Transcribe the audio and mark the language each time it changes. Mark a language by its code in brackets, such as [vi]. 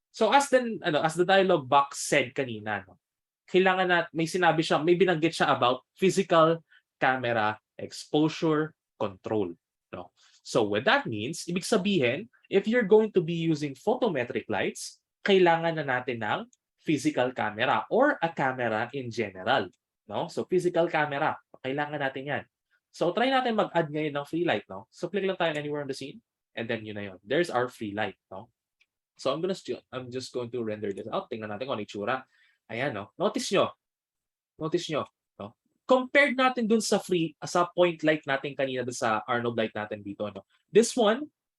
[tl] So as the dialog box said kanina, no? Kailangan na may sinabi siya, may binanggit siya about physical camera exposure control, no? [en] So what that means, [tl] ibig sabihin, if you're going to be using photometric lights, kailangan na natin ng physical camera or a camera in general, no? So physical camera, kailangan natin 'yan. So try natin mag-add ngayon ng free light, no? So click lang tayo [en] anywhere on the scene and then yun na yun. There's our free light, no? So I'm just going to render this out. [tl] Tingnan natin kung ano itsura. Ayan, no? Notice nyo, no? Compared natin dun sa point light natin kanina dun sa Arnold light natin dito, no? This one,